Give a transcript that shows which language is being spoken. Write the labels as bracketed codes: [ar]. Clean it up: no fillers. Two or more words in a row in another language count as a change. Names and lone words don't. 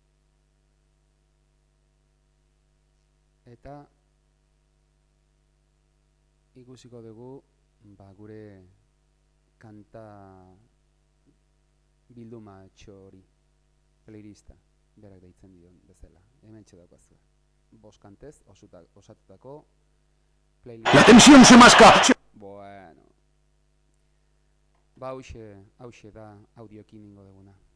[eu] Eta ikusiko dugu gure kanta bilduma txori, playlista, berak deitzen dion bezala. Hemen txedaukazu. 5 kantez osatutako playlist. [es] La tensión se masca. Bueno. [eu] Hauxe da audioekin ingo duguna.